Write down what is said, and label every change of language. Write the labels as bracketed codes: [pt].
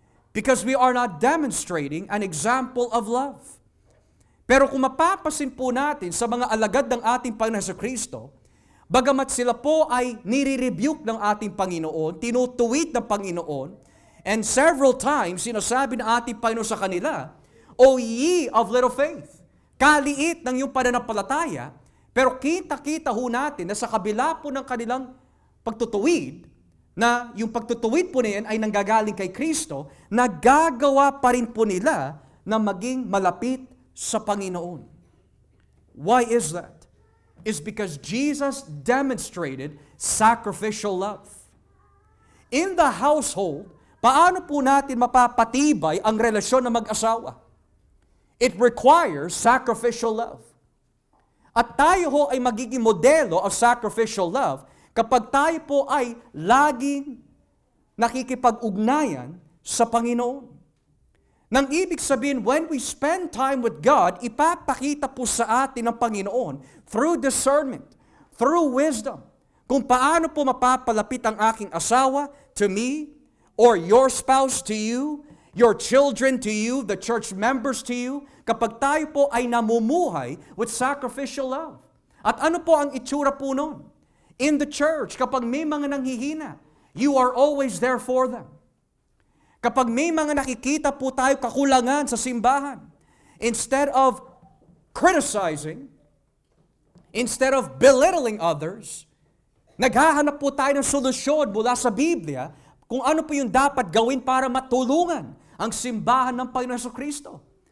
[en] Because we are not demonstrating an example of love. [tl] Pero kung mapapasin po natin sa mga alagad ng ating Panginoon Jesucristo, bagamat sila po ay nire-rebuke ng ating Panginoon, tinutuwid ng Panginoon, [en] and several times [tl] sinasabi ng ating Panginoon sa kanila, [en] O ye of little faith, [tl] kaliit ng iyong pananampalataya, pero kita-kita ho natin na sa kabila po ng kanilang pagtutuwid, na yung pagtutuwid po na yan ay nanggagaling kay Kristo, nagagawa pa rin po nila na maging malapit sa Panginoon. [en] Why is that? It's because Jesus demonstrated sacrificial love. In the household, [tl] paano po natin mapapatibay ang relasyon ng mag-asawa? [en] It requires sacrificial love. [tl] At tayo ho ay magiging modelo of sacrificial love kapag tayo po ay laging nakikipag-ugnayan sa Panginoon. Nang ibig sabihin, [en] when we spend time with God, [tl] ipapakita po sa atin ng Panginoon [en] through discernment, through wisdom, [tl] kung paano po mapapalapit ang aking asawa [en] to me, or your spouse to you, [tl] your children to you, the church members to you, kapag tayo po ay namumuhay [en] with sacrificial love. [tl] At ano po ang itsura po nun? [en] In the church, [tl] kapag may mga nanghihina, [en] you are always there for them. [tl] Kapag may mga nakikita po tayo kakulangan sa simbahan, [en] instead of criticizing, instead of belittling others, [tl] naghahanap po tayo ng solusyon mula sa Biblia kung ano po yung dapat gawin para matulungan ang simbahan ng Panginoon Jesucristo.